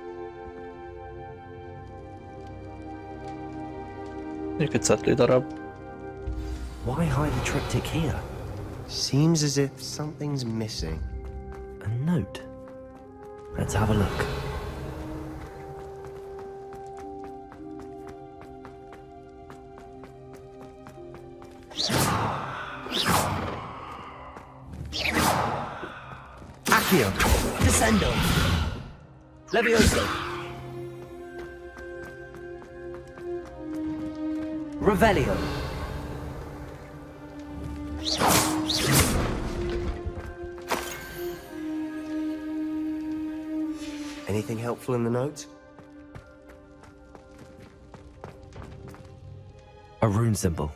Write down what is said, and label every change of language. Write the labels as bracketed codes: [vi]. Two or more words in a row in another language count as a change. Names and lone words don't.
[hu] Még egy cetli darab. [en] Why hide a triptych here? Seems as if something's missing. A note. Let's have a look. Accio. Descendo. Levioso. Revelio. Anything helpful in the note? A rune symbol.